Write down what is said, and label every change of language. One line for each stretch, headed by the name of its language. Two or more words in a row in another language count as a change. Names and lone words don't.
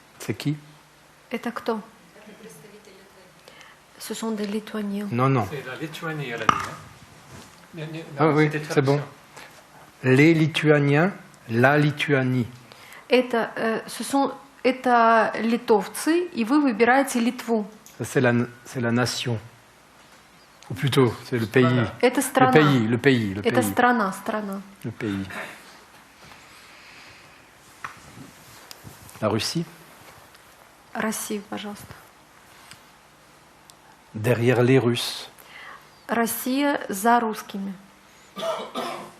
French: C'est qui?
Russian: Это кто?
French: Ce sont des Lituaniens. Non, non. C'est la Lituanie, elle a dit. Hein? Ah oui, C'était c'est bon. Les Lituaniens, la Lituanie.
Russian: Это литовцы, и вы выбираете Литву.
French: Ça, c'est la nation. Ou plutôt, c'est le pays.
Russian: Это страна.
French: Le pays.
Russian: Это страна.
French: Le pays. La Russie?
Russian: Россия, пожалуйста.
French: Derrière les Russes.
Russian: Россия за русскими.